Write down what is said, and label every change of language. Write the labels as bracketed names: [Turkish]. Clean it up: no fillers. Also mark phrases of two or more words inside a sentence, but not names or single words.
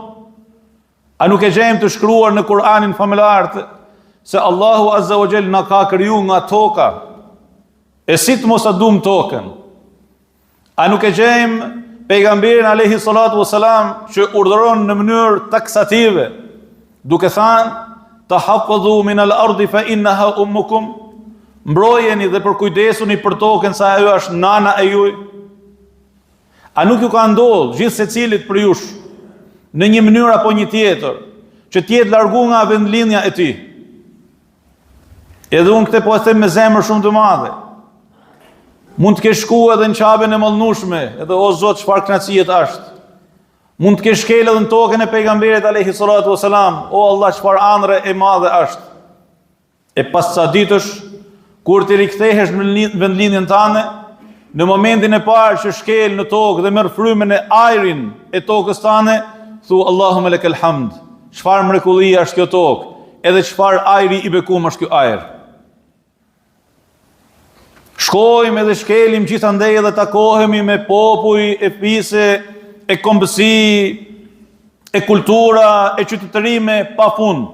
[Albanian] A nuk e gjejmë të shkruar në Kur'anin familjar se [Arabic] الله عز وجل [Albanian] na ka kriju nga toka, e si të mos a dum tokën? A nuk e gjejmë pejgamberin [Arabic] عليه الصلاة والسلام [Albanian] që urdhëron në mënyrë taksative, duke thënë [Arabic] تحافظوا من الأرض فإنها أمكم, [Albanian] mbrojeni dhe përkujdesuni për tokën sa ajo është nana e juaj? A nuk ju ka ndodhur gjithë secilit për jush në një mënyrë apo një tjetër që të jetë largu nga vendlinja e tij? Edhe unë këtë po e them me zemër shumë të madhe. Mund të kesh shkuar edhe në Qabën e mallnueshme, edhe o Zot çfarë kënaqësie është. Mund të kesh shkel edhe në tokën e pejgamberit [Arabic] عليه الصلاة والسلام, [Albanian] o Allah çfarë ëndre e madhe është. E pas ca ditësh, kur të rikthehesh në vendlinjen tënde, në momentin e parë që shkel në tokë dhe merr frymën e ajrin e tokës tënde, thu [Arabic] اللهم لك الحمد. [Albanian] Çfarë mrekullia është kjo tokë? edhe çfarë ajri i bekum është ky ajër. Shkojmë edhe shkelim gjithandej edhe takohemi me popuj e fise, e kombësi, e kultura, e qytetërime pa fund.